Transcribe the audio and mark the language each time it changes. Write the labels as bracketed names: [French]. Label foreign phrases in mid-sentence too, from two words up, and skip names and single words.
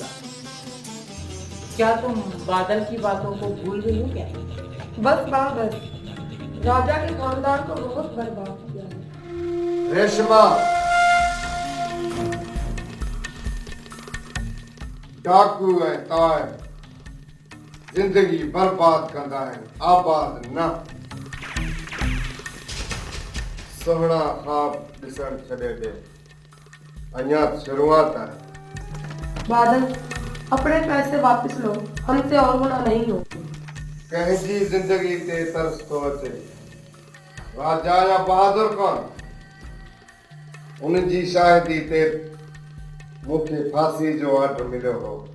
[Urdu] کیا تم بادل کی باتوں کو بھول گئی ہو کیا? بس بس، راجہ کے خاندان کو بہت برباد کیا ہے. [Sindhi] रेशमा, डाकू ऐं तार जिंदगी बर्बाद कंदा आहिनि, आबाद न। सुहिणा ख़्वाब ॾिसण छॾे ॾे, अञा शुरुआत है। [Urdu] بادل، اپنے پیسے واپس لو، ہم سے اور گناہ نہیں ہو. [Sindhi] कंहिंजी जिंदगी ते तरस थो अचे, [Urdu] راجہ یا بہادر کون? [Sindhi] उनजी शाहिदी ते मूंखे फांसी जो ऑर्डर मिलियो हो।